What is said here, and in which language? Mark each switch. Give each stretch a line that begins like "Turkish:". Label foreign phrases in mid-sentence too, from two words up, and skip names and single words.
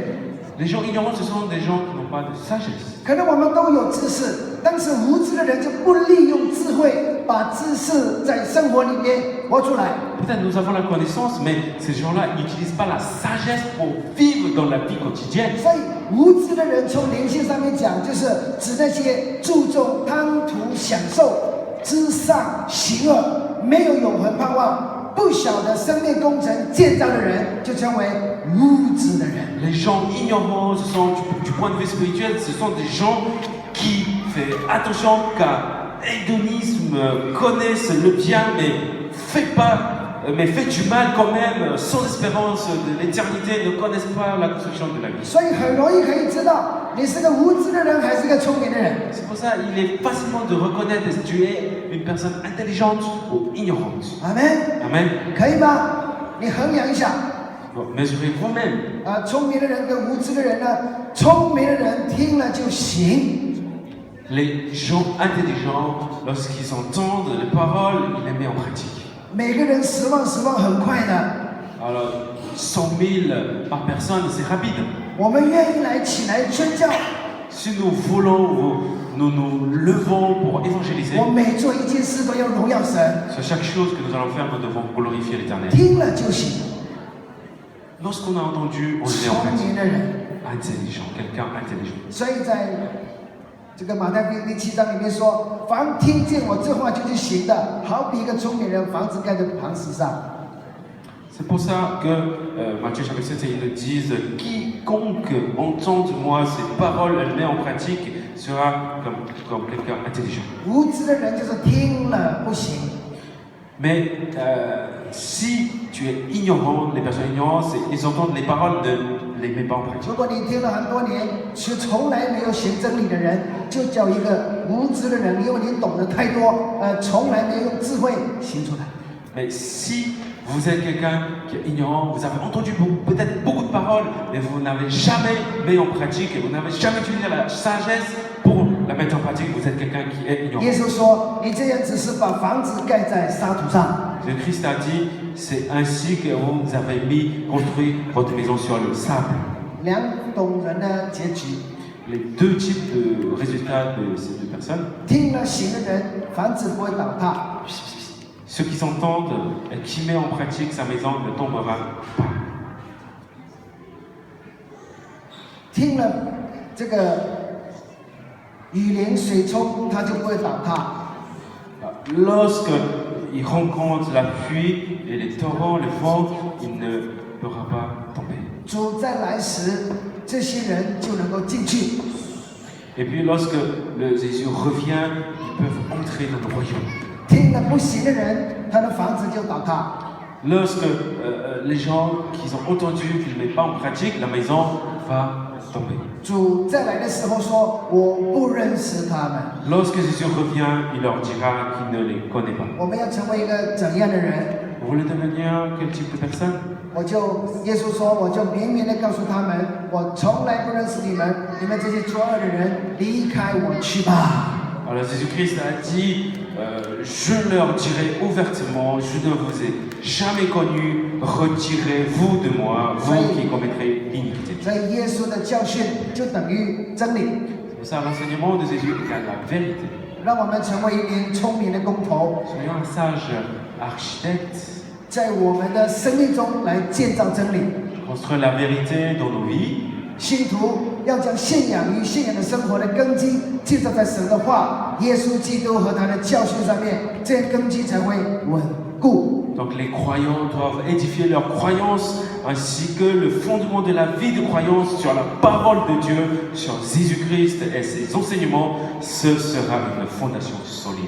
French: Les gens ignorants, ce sont des gens qui n'ont pas de sagesse.
Chinese: 可能我们都有知识，但是无知的人就不利用智慧，把知识在生活里面活出来。
French: Peut-être nous avons la connaissance, mais ces gens-là n'utilisent pas la sagesse pour vivre dans la vie quotidienne.
Chinese: 所以无知的人从灵性上面讲，就是指那些注重贪图享受、知善行恶、没有永恒盼望、不晓得生命工程建造的人，就称为无知的人。
French: Les gens ignorants, ce sont, du point de vue spirituel, ce sont des gens qui font attention qu'à hédonisme, connaissent le bien, mais fait du mal quand même, sans espérance de l'éternité, ne connaissent pas la construction de la vie.
Chinese: 所以很容易可以知道你是个无知的人还是个聪明的人。
French: C'est pour ça qu'il est facilement de reconnaître si tu es une personne intelligente ou ignorante.
Chinese: Amen，
French: Amen.
Chinese: 可以吗？你衡量一下，
French: mesurez vous-même.
Chinese: 聪明的人跟无知的人呢？聪明的人听了就行。
French: Les gens intelligents, lorsqu'ils entendent les paroles, ils les mettent en pratique.
Chinese: 每个人10万很快的。
French: Alors, 100 000 par personne, c'est rapide.
Chinese: 我们愿意起来宣教。
French: Si nous voulons, nous nous levons pour évangéliser.
Chinese: 我每做一件事都要荣耀神。
French: Sur chaque chose que nous allons faire, nous devons glorifier l'Éternel.
Chinese: 听了就行。
French: Lorsqu'on a entendu, on le met en
Chinese: 聪明
French: pratique.
Chinese: 的人。
French: Intelligent, quelqu'un intelligent.
Chinese: 所以在这个马太福音第7章里面说：“凡听见我这话就去行的，好比一个聪明人，房子盖在磐石上。”
French: C'est pour ça que Matthieu chapitre 7, ils nous disent quiconque entend de moi ces paroles, elle met en pratique, sera comme quelqu'un intelligent.
Chinese: 无知的人就是听了不行。
French: Mais si tu es ignorant, les personnes ignorantes, ils entendent les paroles, ne les mettent pas en pratique.
Chinese: 如果你听了很多年，却从来没有行真理的人，就叫一个无知的人，因为你懂得太多，从来没有用智慧行出来。
French: Mais si vous êtes quelqu'un qui est ignorant, vous avez entendu peut-être beaucoup de paroles, mais vous n'avez jamais mis en pratique et vous n'avez jamais utilisé la sagesse pour la mettre en pratique, vous êtes quelqu'un qui est ignorant.
Chinese: 耶稣说：“你这样只是把房子盖在沙土上。”
French: Le Christ a dit, c'est ainsi que vous avez construit votre maison sur le sable.
Chinese: 两种人的结局。
French: Les deux types de résultats de ces deux personnes.
Chinese: 听了行的人，房子不会倒塌。
French: Ceux qui s'entendent et qui mettent en pratique, sa maison ne tombera pas.
Chinese: 听了这个雨淋水冲，它就不会倒塌。
French: Lorsqu'il rencontre la pluie et les torrents, le vent, il ne pourra pas tomber.
Chinese: 主再来时，这些人就能够进去。
French: Et puis lorsque Jésus revient, ils peuvent entrer dans le royaume.
Chinese: 听了不行的人，他的房子就倒塌。
French: Lorsque les gens qui ont entendu qu'ils ne mettent pas en pratique, la maison va tomber.
Chinese: 主再来的时候说：“我不认识他们。”
French: Lorsque Jésus revient, il leur dira qu'il ne les connaît pas.
Chinese: 我们要成为一个怎样的人？
French: Vous voulez devenir quel type de personne?
Chinese: 耶稣说，我就明明的告诉他们，我从来不认识你们，你们这些作恶的人，离开我去吧。
French: Alors Jésus-Christ a dit, je leur dirai ouvertement, je ne vous ai jamais connu, retirez-vous de moi, vous qui commettrez l'iniquité.
Chinese: 所以耶稣的教训就等于真理。
French: C'est pour ça, l'enseignement de Jésus égale la vérité.
Chinese: 让我们成为一名聪明的工头，
French: Soyons un sage architecte,
Chinese: 在我们的生命中来建造真理。
French: construire la vérité dans nos vies.
Chinese: 信徒要将信仰与信仰的生活的根基建造在神的话、耶稣基督和他的教训上面，这样根基才会稳固。
French: Donc les croyants doivent édifier leur croyance ainsi que le fondement de la vie de croyance sur la parole de Dieu, sur Jésus-Christ et ses enseignements, ce sera une fondation solide.